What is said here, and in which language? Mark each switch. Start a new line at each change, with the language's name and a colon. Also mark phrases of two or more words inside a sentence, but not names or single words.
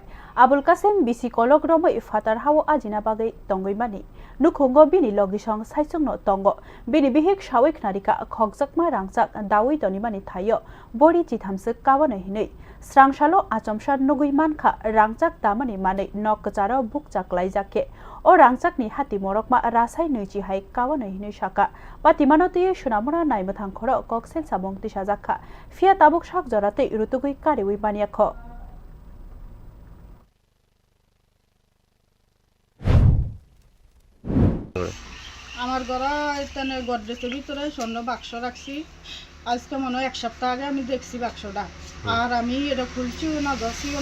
Kok Borok: Abul Qasim bisi kologromo ifatar hawo ajina bagai tongoimani Nukhongo bini logisong saisongno tongo bini bihik shawik narika Khokjakma Rangchak Dawi Tonimani thayo bori chithamsuk kawana hinei Srangshalo achomsar nuguimankha Rangchak tamani mane nokkacharo bukchaklai jake O rangchakni hati morokma rasai neiji hai kawana hinei shaka patimanoti Sonamura naimathang khoro koksel sabong tisajaka fia tabuk shak jorate irutugui kariwi baniakho
Bangla: আমার ঘরে এখানে গডরেজের ভিতরে স্বর্ণ বাক্স রাখছি আজকে মনে হয় এক সপ্তাহ আগে আমি দেখছি বাক্সটা আর আমি এটা খুলছিও না ধরছিও